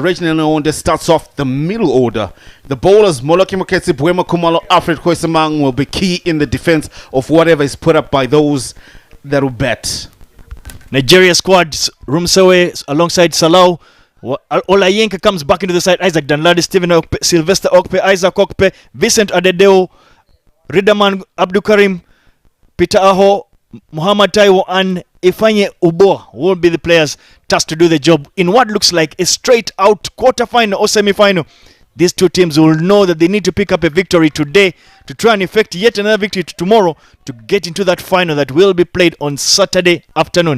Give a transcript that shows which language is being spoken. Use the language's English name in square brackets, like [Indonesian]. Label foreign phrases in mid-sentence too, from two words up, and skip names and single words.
[English] Reginald Onde starts off the middle order. The bowlers Moloki Moketsi, Buema Kumalo, Alfred Koisamang will be key in the defense of whatever is put up by those that will bat. Nigeria squad, Rumsewe alongside Salau. Olayenka comes back into the side. Isaac Danladi, Stephen Okpe, Sylvester Okpe, Isaac Okpe, Vincent Adedeo, Ridaman Abdukarim, Peter Aho, Muhammad Taiwo and Ifanye Ubo will be the players tasked to do the job in what looks like a straight out quarter-final or semi-final. These 2 teams will know that they need to pick up a victory today to try and effect yet another victory tomorrow to get into that final that will be played on Saturday afternoon.